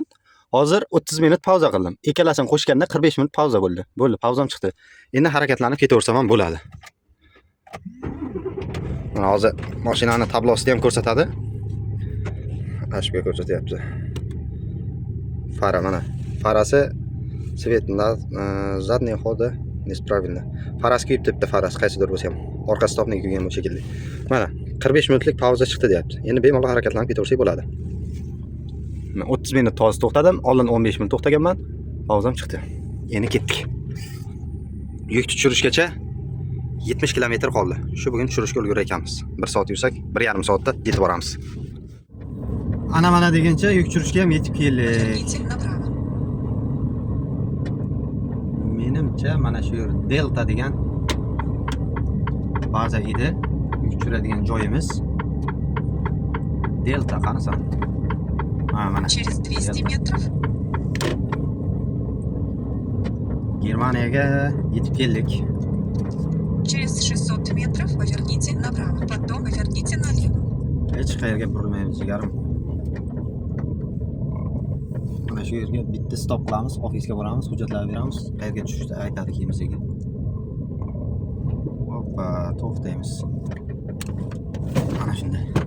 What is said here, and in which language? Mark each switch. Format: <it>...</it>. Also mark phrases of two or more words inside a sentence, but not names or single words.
<uz>Hozir 30 minut pauza qildim. Ikkalasini qo'shganda 45 minut pauza bo'ldi. Bo'ldi, pauzam chiqdi. Endi harakatlanib ketaversam ham bo'ladi. Mana hozir mashinani tablosida ham ko'rsatadi. Ashga ko'rsatyapti. Fara mana.</uz> <ru>Farasi svet задний хода неправильно.</ru> <uz>Faras kuyib debdi, faras qaysidir bo'lsa ham. Orqa stopni kuygan bu shekilli. Mana 45 minutlik pauza chiqdi deyapti. Endi bemalol harakatlanib ketaversak bo'ladi. 30 minut to'g'ri to'xtadim, oldin 15 minut to'xtaganman. Pauzam chiqdi. Endi ketdik. Yuk tushirishgacha 70 kilometr qoldi. Shu bugun tushirishga ulgurar ekanmiz. 1 soat yursak, 1,5 soatda yetib boramiz. Ana mana deguncha yuk tushirishga ham yetib keldik.</uz> <ru>Поверните направо.</ru> <uz>Menimcha mana shu yer Delta degan baza edi. Yuk tushiradigan joyimiz. Delta qanasan? Ha, mana.</uz> <ru>Через 200 метров</ru> <uz>Germaniyaga yetib keldik.</uz> <ru>через 600 метров поверните направо, потом поверните налево.</ru> <uz>Hech qayerga burilmaymiz, jigarim. Mana shu yerga bitta stop qilamiz, ofisga boramiz, hujjatlarni beramiz, qayerga tushishni aytadi keyin bizga. Hoppa, to'xtaymiz. Mana shunday.</uz>